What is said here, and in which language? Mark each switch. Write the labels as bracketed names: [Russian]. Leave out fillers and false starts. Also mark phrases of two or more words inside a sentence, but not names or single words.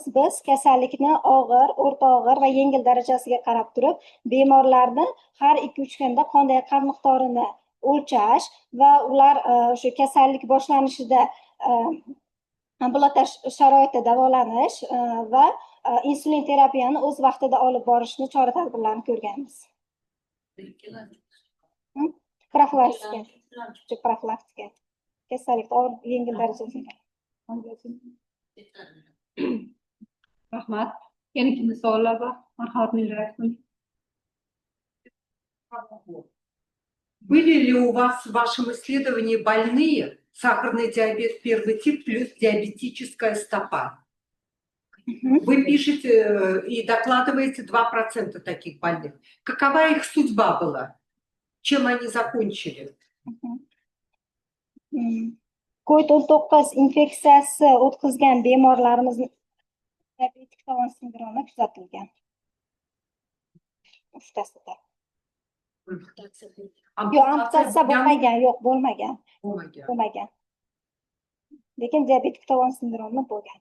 [Uzbek] Biz kasallikni og'ir, o'rta og'ir va yengil darajasiga qarab turib, bemorlarni har 2-3 kunda qonday qon miqdorini o'lchash va ular o'sha kasallik boshlanishida ambulator sharoitda davolanish va insulin terapiyani o'z vaqtida olib borishni chora-tadbirlarini ko'rganmiz. Profilaktika. Kasallik og'ir, yengil darajasiga. Rahmat. Yana kimda savollar bor? Marhamat, Mirayev. [Russian] Были ли у вас в вашем исследовании больные сахарный диабет первый тип плюс диабетическая стопа? Вы пишете и докладываете 2% таких больных. Какова их судьба была? Чем они закончили? [Uzbek] COVID-19 infeksiyasi o'tkazgan bemorlarimizni diabetik Down sindromi kuzatilgan. Uchtasida. Yo'q, amputatsiya bo'lmagan, yo'q, bo'lmagan. Bo'lmagan. Lekin diabetik Down sindromi bo'lgan.